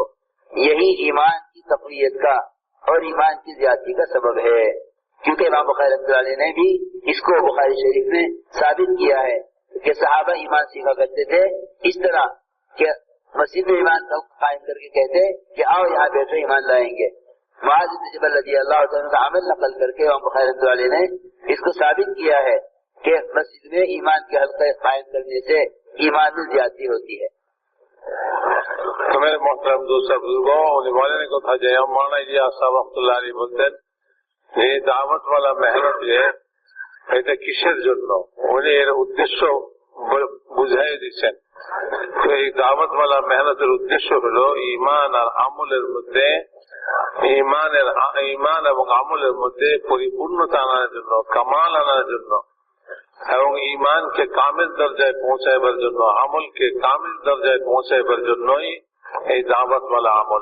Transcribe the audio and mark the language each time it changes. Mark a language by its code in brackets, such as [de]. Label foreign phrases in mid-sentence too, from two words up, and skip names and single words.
[ur] یہی ایمان کی تقویت کا اور ایمان کی زیادتی کا سبب ہے، کیونکہ امام بخاری [ar] رحمۃ اللہ علیہ [ur] نے بھی اس کو بخاری شریف میں ثابت کیا ہے کہ صحابہ ایمان سیکھا کرتے تھے اس طرح کہ مسجد میں ایمان قائم کر کے کہتے کہ آؤ یہاں بیٹھو ایمان لائیں گے۔ معاذ بن جبل [ar] رضی اللہ عنہ [ur] کا عمل نقل کر کے امام بخاری [ar] رحمۃ اللہ علیہ [ur] نے اس کو ثابت کیا ہے کہ مسجد میں ایمان کے حلقے قائم کرنے سے ایمان میں زیادتی ہوتی ہے۔ تو میرے محترم دوست بزرگوں، [bn] বলেন কথা যে মাওলানা ইলিয়াস সাহেব [ar] رحمة الله عليه [bn] বলতেন যে দাওয়াত ওয়ালা মেহনত যে এটা কিসের জন্য, উনি এর উদ্দেশ্য বুঝাই দিচ্ছেন। তো এই দাওয়াত ওয়ালা মেহনতের উদ্দেশ্য হলো ঈমান আর আমলের মধ্যে ঈমান এবং আমলের মধ্যে পরিপূর্ণতা আনার জন্য, কামাল আনার জন্য এবং ঈমানকে কামিল দরজায় পৌঁছাইবার জন্য, আমলকে কামিল দরজায় পৌঁছাইবার জন্যই এই দাওয়াত ওয়ালা আমল।